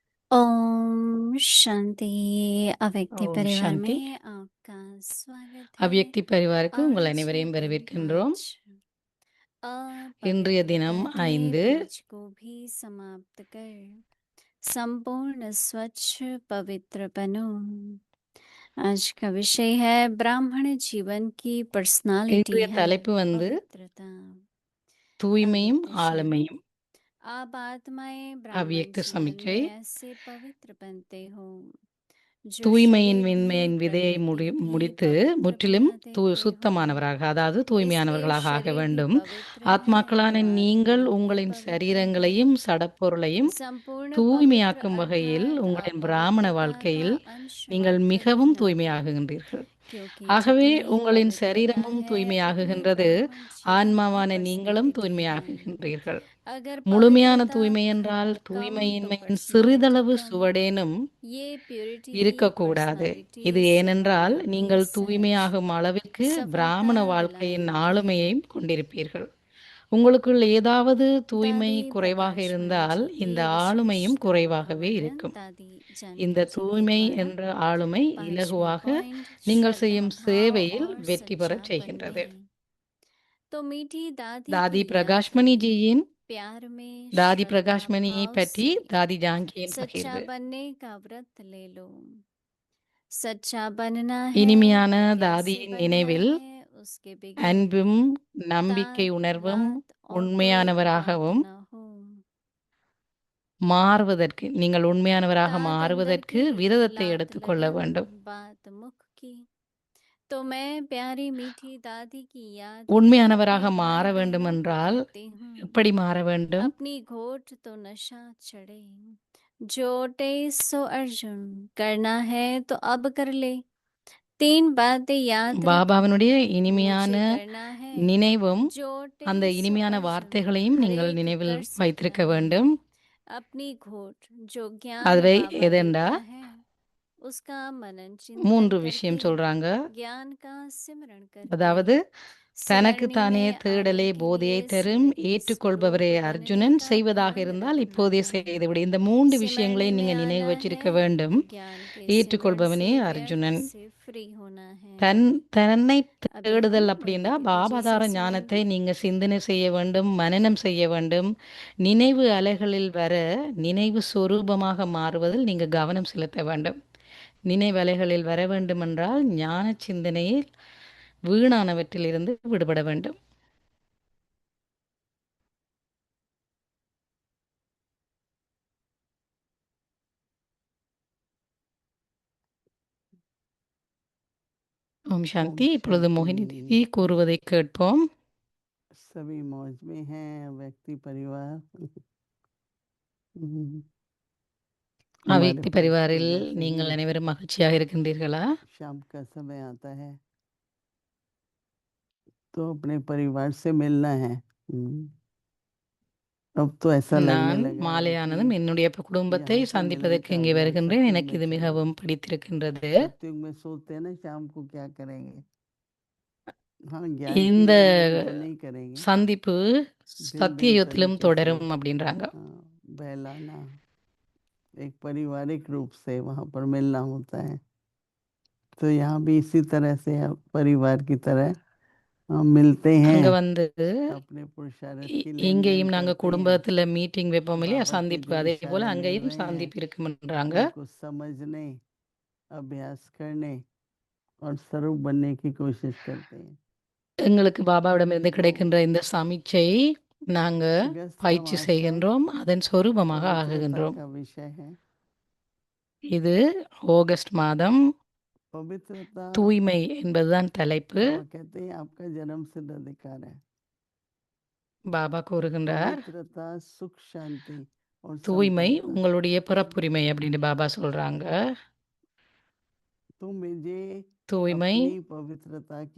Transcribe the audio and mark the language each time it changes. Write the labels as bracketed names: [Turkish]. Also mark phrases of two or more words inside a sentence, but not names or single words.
[Hindi] ओम शांति। अव्यक्ति [Tamil] ஓம் [Hindi] परिवार [Tamil] சாந்தி. [Hindi] में आपका स्वागत है। [Tamil] அவ்யக்தி பரிவாருக்கு உங்கள் [Hindi] आज [Tamil] அனைவரையும் வரவேற்கின்றோம். 5 இன்றைய தினம் [Hindi] अपवित्रता के 5 बीज को भी समाप्त कर संपूर्ण स्वच्छ पवित्र बनो। आज का विषय है ब्राह्मण जीवन की पर्सनालिटी [Tamil] இன்றைய [Hindi] है [Tamil] தலைப்பு [Hindi] पवित्रता। [Tamil] தூய்மையும் [Hindi] अव्यक्त शब्द। [Tamil] ஆளுமையும். [Hindi] आप आत्माएं ब्राह्मण [Tamil] அவ்யக்த [Hindi] जीवन [Tamil] சமிச்சை [Hindi] में ऐसे पवित्र बनते हो जो [Tamil] தூய்மையின் [Hindi] शरीर भी [Tamil] விண்மையின் விதையை [Hindi] प्रकृति भी [Tamil] முடித்து [Hindi] पवित्र [Tamil] முற்றிலும் [Hindi] बना देते हो। [Tamil] சுத்தமானவராக, அதாவது [Hindi] इसलिए [Tamil] தூய்மையானவர்களாக ஆக [Hindi] शरीर भी [Tamil] வேண்டும். [Hindi] पवित्र [Tamil] ஆத்மாக்களான [Hindi] है और [Tamil] நீங்கள் [Hindi] आत्मा भी [Tamil] உங்களின் [Hindi] पवित्र है। [Tamil] சரீரங்களையும் சடப்பொருளையும் [Hindi] संपूर्ण पवित्र [Tamil] தூய்மையாக்கும் வகையில் [Hindi] अर्थात [Tamil] உங்களின் பிராமண [Hindi] अपवित्रता का [Tamil] வாழ்க்கையில் [Hindi] अंश [Tamil] நீங்கள் [Hindi] मात्र [Tamil] மிகவும் [Hindi] रहना है, [Tamil] தூய்மையாகுகின்றீர்கள். [Hindi] क्योंकि [Tamil] ஆகவே [Hindi] जितनी [Tamil] உங்களின் [Hindi] पवित्रता [Tamil] சரீரமும் [Hindi] है उतनी [Tamil] தூய்மையாகுகின்றது, [Hindi] ब्राह्मण जीवन की [Tamil] ஆன்மாவான நீங்களும் [Hindi] पर्सनालिटी है। [Tamil] தூய்மையாகுகின்றீர்கள். [Hindi] अगर [Tamil] முழுமையான [Hindi] पवित्रता [Tamil] தூய்மை என்றால் [Hindi] कम तो [Tamil] தூய்மையின்மையின் [Hindi] पर्सनालिटी [Tamil] சிறிதளவு [Hindi] कम। [Tamil] சுவடேனும் [Hindi] ये प्योरिटी की [Tamil] இருக்கக்கூடாது. [Hindi] पर्सनालिटी [Tamil] இது ஏனென்றால் [Hindi] स्वभाव में [Tamil] நீங்கள் [Hindi] सहज [Tamil] தூய்மையாகும் அளவிற்கு பிராமண [Hindi] सफलता [Tamil] வாழ்க்கையின் [Hindi] दिलाएंगे। [Tamil] ஆளுமையையும் கொண்டிருப்பீர்கள். உங்களுக்குள் ஏதாவது தூய்மை [Hindi] दादी [Tamil] குறைவாக [Hindi] प्रकाशमणि [Tamil] இருந்தால் [Hindi] जी की [Tamil] இந்த ஆளுமையும் [Hindi] विशेषताओं का [Tamil] குறைவாகவே [Hindi] वर्णन [Tamil] இருக்கும். [Hindi] दादी [Tamil] இந்த [Hindi] जानकी जी के [Tamil] தூய்மை [Hindi] द्वारा [Tamil] என்ற ஆளுமை [Hindi] 5वें [Tamil] இலகுவாக [Hindi] पॉइंट [Tamil] நீங்கள் [Hindi] श्रद्धा [Tamil] செய்யும் [Hindi] भाव [Tamil] சேவையில் [Hindi] और [Tamil] வெற்றி பெறச் [Hindi] सच्चापन [Tamil] செய்கின்றது. [Hindi] में। तो मीठी दादी [Tamil] தாதி [Hindi] की याद [Tamil] பிரகாஷ்மணி [Hindi] में [Tamil] ஜியின் [Hindi] प्यार में [Tamil] தாதி [Hindi] श्रद्धा [Tamil] பிரகாஷ்மணியை [Hindi] भाव [Tamil] பற்றி [Hindi] से [Tamil] தாதி ஜாங்கியின் [Hindi] सच्चा [Tamil] பகிர்வு. [Hindi] बनने का व्रत ले लो। सच्चा बनना है [Tamil] இனிமையான [Hindi] तो कैसे [Tamil] தாதியின் [Hindi] बनना [Tamil] நினைவில் [Hindi] है उसके बगैर [Tamil] அன்பும் நம்பிக்கை [Hindi] तात [Tamil] உணர்வும் [Hindi] लात और कोई बात [Tamil] உண்மையானவராகவும் [Hindi] न हो। [Tamil] மாறுவதற்கு, நீங்கள் உண்மையானவராக [Hindi] तात अंदर [Tamil] மாறுவதற்கு [Hindi] की [Tamil] விரதத்தை [Hindi] लात [Tamil] எடுத்துக்கொள்ள [Hindi] लगन [Tamil] வேண்டும். [Hindi] बात मुख की। तो मैं प्यारी मीठी दादी की याद में [Tamil] உண்மையானவராக [Hindi] अपने [Tamil] மாற [Hindi] भाई [Tamil] வேண்டும் [Hindi] बहनों को [Tamil] என்றால் [Hindi] कहती हूँ, [Tamil] எப்படி மாற வேண்டும்? [Hindi] अपनी घोट तो नशा चढ़े, जोटे सो अर्जुन, करना है तो अब कर ले। 3 बातें याद रख, [Tamil] பாபாவினுடைய [Hindi] मुझे [Tamil] இனிமையான [Hindi] करना है, [Tamil] நினைவும் [Hindi] जोटे [Tamil] அந்த [Hindi] सो [Tamil] இனிமையான [Hindi] अर्जुन, [Tamil] வார்த்தைகளையும் [Hindi] हर [Tamil] நீங்கள் [Hindi] एक [Tamil] நினைவில் [Hindi] कर सकता [Tamil] வைத்திருக்க [Hindi] है। [Tamil] வேண்டும். [Hindi] अपनी घोट जो ज्ञान [Tamil] அதுவே [Hindi] बाबा [Tamil] எதெண்டா [Hindi] देता है उसका मनन चिंतन [Tamil] 3 [Hindi] करके [Tamil] விஷயம் சொல்றாங்க. [Hindi] ज्ञान का सिमरण करके [Tamil] அதாவது தனக்கு [Hindi] सरणी [Tamil] தானே [Hindi] में [Tamil] தேடலே [Hindi] आने के [Tamil] போதையை [Hindi] लिए [Tamil] தரும், [Hindi] स्मृति [Tamil] ஏற்றுக்கொள்பவரே [Hindi] स्वरूप बनने [Tamil] அர்ஜுனன், [Hindi] का [Tamil] செய்வதாக [Hindi] ध्यान [Tamil] இருந்தால் [Hindi] रखना [Tamil] இப்போதே [Hindi] है। [Tamil] செய்துவிடு. இந்த 3 விஷயங்களை [Hindi] सिमरने [Tamil] நீங்க [Hindi] में [Tamil] நினைவு [Hindi] आना [Tamil] வச்சிருக்க [Hindi] है [Tamil] வேண்டும். [Hindi] तो ज्ञान के सिमरण [Tamil] ஏற்றுக்கொள்பவனே [Hindi] से व्यर्थ [Tamil] அர்ஜுனன். [Hindi] से फ्री होना है। [Tamil] தன்னை [Hindi] अभी [Tamil] தேடுதல் [Hindi] हम [Tamil] அப்படின்னா [Hindi] मधुर दीदी जी [Tamil] பாபாதார [Hindi] से [Tamil] ஞானத்தை [Hindi] सुनेंगे। [Tamil] நீங்க சிந்தனை செய்ய வேண்டும், மனனம் செய்ய வேண்டும். நினைவு அலைகளில் வர நினைவு சொரூபமாக மாறுவதில் நீங்க கவனம் செலுத்த வேண்டும். நினைவு அலைகளில் வர வேண்டுமென்றால் ஞான சிந்தனையில் வீணானவற்றிலிருந்து விடுபட வேண்டும். ஓம் சாந்தி. இப்பொழுது மோகினி தேவி கூறுவதை கேட்போம். [Hindi] सभी मौज में हैं व्यक्ति परिवार। हमारे [Tamil] அவ்யக்தி [Hindi] पास तो [Tamil] பரிவாரில் [Hindi] वैसे [Tamil] நீங்கள் [Hindi] भी [Tamil] அனைவரும் மகிழ்ச்சியாக இருக்கின்றீர்களா? [Hindi] शाम का समय आता है तो अपने परिवार से मिलना है। अब तो ऐसा लगने [Tamil] நான் [Hindi] लगा है [Tamil] மாலையானதும் [Hindi] कि [Tamil] என்னுடைய குடும்பத்தை [Hindi] यहाँ तो मिलने [Tamil] சந்திப்பதற்கு [Hindi] का [Tamil] இங்கே [Hindi] अभ्यास [Tamil] வருகின்றேன். [Hindi] अपने [Tamil] எனக்கு [Hindi] में [Tamil] இது [Hindi] चाहिए। [Tamil] மிகவும் பிடித்திருக்கின்றது. [Hindi] सत्युग में सोचते हैं ना शाम को क्या करेंगे। हाँ, ज्ञान की [Tamil] இந்த [Hindi] मीटिंग में तो नहीं करेंगे, [Tamil] சந்திப்பு [Hindi] भिन्न [Tamil] சத்திய [Hindi] भिन्न [Tamil] யுகத்திலும் [Hindi] तरीके से [Tamil] தொடரும் அப்படின்றாங்க. [Hindi] बहलाना, एक पारिवारिक रूप से वहाँ पर मिलना होता है। तो यहाँ भी इसी तरह से आप परिवार की तरह मिलते [Tamil] அங்க [Hindi] हैं, [Tamil] வந்து [Hindi] अपने पुरुषार्थ की लेन देन [Tamil] இங்கேயும் நாங்க [Hindi] करते हैं। [Tamil] குடும்பத்துல மீட்டிங் வைப்போம் இல்லையா, [Hindi] बाबा के [Tamil] சந்திப்பு. [Hindi] जो [Tamil] அதே போல [Hindi] इशारे मिल [Tamil] அங்கேயும் [Hindi] रहे हैं [Tamil] சந்திப்பு இருக்கும்ன்றாங்க. [Hindi] उनको समझने, अभ्यास करने और स्वरूप बनने की कोशिश करते हैं। [Tamil] எங்களுக்கு பாபாவிடமிருந்து கிடைக்கின்ற இந்த சமிச்சை நாங்க [Hindi] अगस्त का [Tamil] பயிற்சி [Hindi] मास है, [Tamil] செய்கின்றோம், அதன் சொரூபமாக [Hindi] पवित्रता [Tamil] ஆகுகின்றோம். [Hindi] का विषय है। [Tamil] இது ஆகஸ்ட் மாதம். [Hindi] पवित्रता [Tamil] தூய்மை என்பதுதான் தலைப்பு. [Hindi] बाबा कहते हैं आपका जन्म सिद्ध अधिकार है। [Tamil] பாபா கூறுகின்றார், [Hindi] पवित्रता सुख शांति और [Tamil] தூய்மை [Hindi] संपन्नता। [Tamil] உங்களுடைய பிறப்புரிமை அப்படின்னு பாபா சொல்றாங்க. [Hindi] तो मुझे [Tamil] தூய்மை, [Hindi] अपनी पवित्रता की